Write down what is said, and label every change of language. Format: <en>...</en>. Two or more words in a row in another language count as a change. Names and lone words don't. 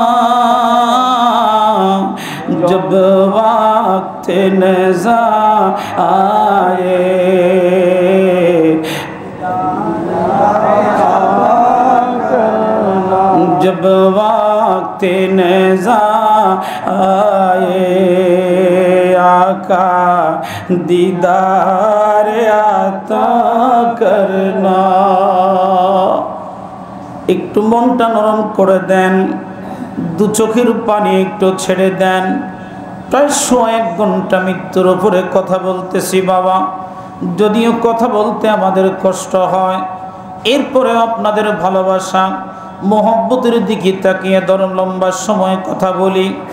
<ur>جب وقت نزا آئے جب وقت نزا آئے آقا دیدار عطا کرنا</ur> <bn>একটু মনটা নরম করে দেন দু চোখের পানি একটু ছেড়ে দেন প্রায় 1 ঘন্টা মৃত্যুর উপরে কথা বলতেছি বাবা যদিও কথা বলতে আমাদের কষ্ট হয় এরপরে আপনাদের ভালোবাসা মোহব্বতের দিকে তাকিয়ে ধরুন লম্বা সময় কথা বলি</bn>